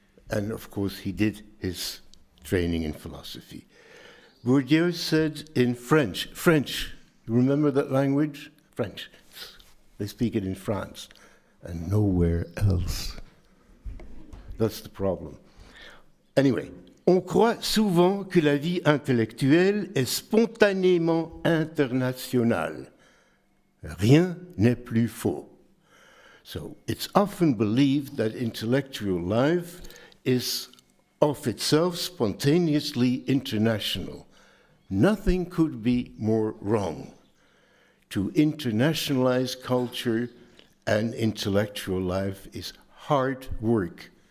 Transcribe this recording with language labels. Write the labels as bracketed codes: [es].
[en] And of course, he did his training in philosophy. Bourdieu said in French, you remember that language? French. They speak it in France and nowhere else. That's the problem. [fr] Anyway, on croit souvent que la vie intellectuelle est spontanément internationale. Rien n'est plus faux. [en] So it's often believed that intellectual life is of itself spontaneously international. Nothing could be more wrong. To internationalize culture and intellectual life is hard work.